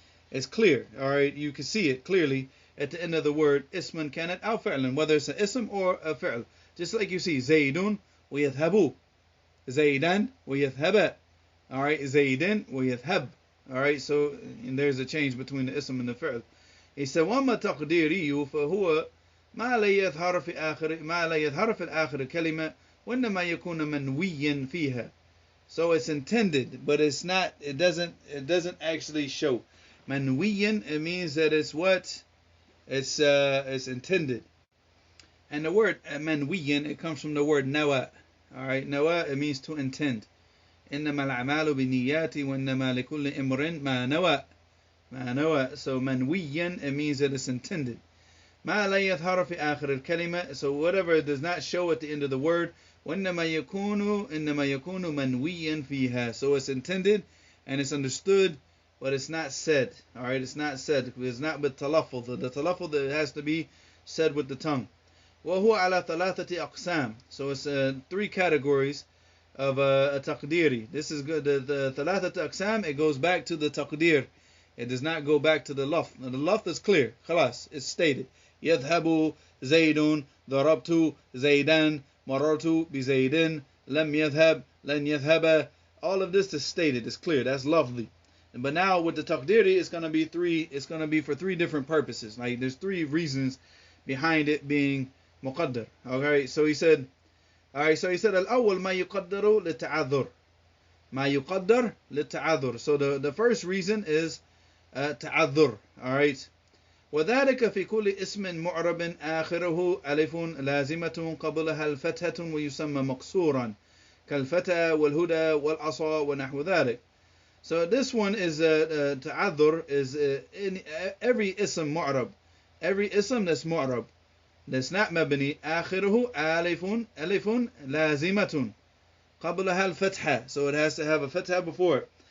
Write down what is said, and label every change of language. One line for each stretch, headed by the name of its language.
English: It's clear, all right? You can see it clearly at the end of the word
Arabic: isman kanat aw fi'lan,
English: whether it's an ism or a fi'l. Just like you see
Arabic: zaydun wa yadhhabu, zaydan wa yadhhaba,
English: all right?
Arabic: Zaydan wa yadhhab,
English: all right? So and there's a change between the ism and the fi'l. He said
Arabic: وَمَا تَقْدِيرِيُّ فَهُوَ ما لا يظهر في الآخر الكلمة وإنما يكون منويا فيها.
English: So it's intended, but it's not. It doesn't actually show. Manwiyan, it means that it's what? It's intended. And the word manwiyan, it comes from the word nawa. All right, nawa, it means to intend.
Arabic: إنما الأعمال بالنيات وإنما لكل امرئ ما نوى.
English: So manwiyan, it means that it's intended.
Arabic: ما لا يظهر في آخر الكلمة,
English: so whatever it does not show at the end of the word,
Arabic: وإنما يكون منويا فيها,
English: so it's intended and it's understood, but it's not said. All right, it's not said. It's not with talaffuz. The talaffuz that has to be said with the tongue.
Arabic: وهو على ثلاثة أقسام,
English: so it's three categories of a taqdiri. This is good. The ثلاثة أقسام, it goes back to the taqdir. It does not go back to the lafz. The lafz is clear. خلاص, it's stated.
Arabic: يذهب زيد ضربت زيدان مررت بزيد لم يذهب لن يذهب.
English: All of this is stated, it's clear, that's lovely. But now with the taqdiri, it's going to be for three different purposes. Like there's three reasons behind it being muqaddar. Okay, so he said
Arabic: الأول ما يقدر للتعذر. ما يقدر للتعذر.
English: So the first reason is تعذر. All right.
Arabic: وذلك في كل اسم معرب آخره ألف لازمة قبلها الفتحة ويسمى مقصورا كالفتى والهدى والعصا ونحو ذلك.
English: So this one is تعذر is in every ism معرب, every ism that's معرب, that's not مبني,
Arabic: آخره ألف لازمة قبلها الفتحة,
English: so it has to have a fatha before it.